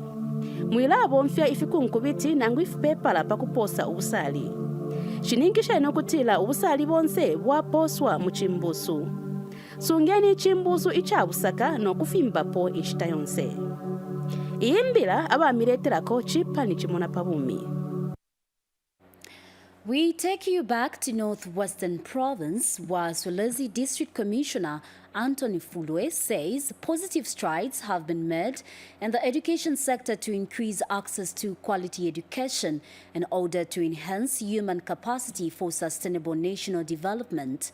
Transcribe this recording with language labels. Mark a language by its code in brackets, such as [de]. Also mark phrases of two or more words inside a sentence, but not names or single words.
[bem] Mwila bonfya ifikunkubiti nangu ifupepala pakuposa ubusali. Shiningisha inokutila ubusali bonse bwaposwa mu chimbusu. Sungeni ichimbusu ichabusaka n'okufimbapo inshita yonse. Iyimbira abamireterako chipa nichimona pabumi. [en] We take you back to Northwestern Province, where Solwezi District Commissioner Anthony Fulwe says positive strides have been made in the education sector to increase access to quality education in order to enhance human capacity for sustainable national development.